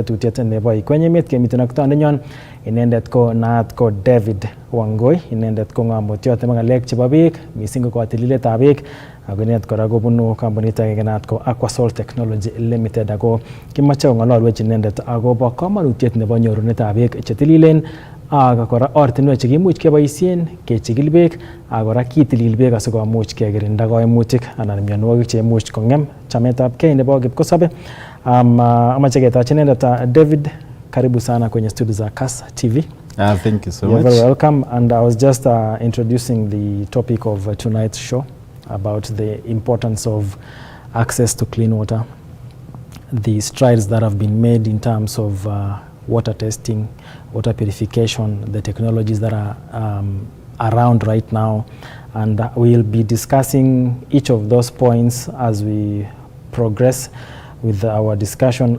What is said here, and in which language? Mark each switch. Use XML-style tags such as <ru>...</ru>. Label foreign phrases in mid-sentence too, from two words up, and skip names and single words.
<kln>tetutiet nebo ikwenyi emet kemiten ak tondenyon inendet ko naat ko David Wangui inendet ko ng'omutyot nebo ng'alek chebo beek mising ko kotililetab beek ako inendet kora kobunu kampunit agenge naat ko Aquasol Technology Limited ako kimoche kong'ololwech inendet akobo kamanutiet nebo nyorunetab beek chetililen ak kora ortinwek chekimuch keboisien kechikil beek ak kora kitilil beek asikomuch kekirinda koimutik anan mionwogik cheimuch kong'em chametabgei nebo kipkosobe. Amache ketaach inendet</kln> <sw>David, karibu sana kwenye studio za KASS TV.</sw> <en>Thank you so much. You're very welcome, and I was just introducing the topic of tonight's show about the importance of access to clean water, the strides that have been made in terms of water testing, water purification, the technologies that are around right now, and we'll be discussing each of those points as we progress with our discussion.</en>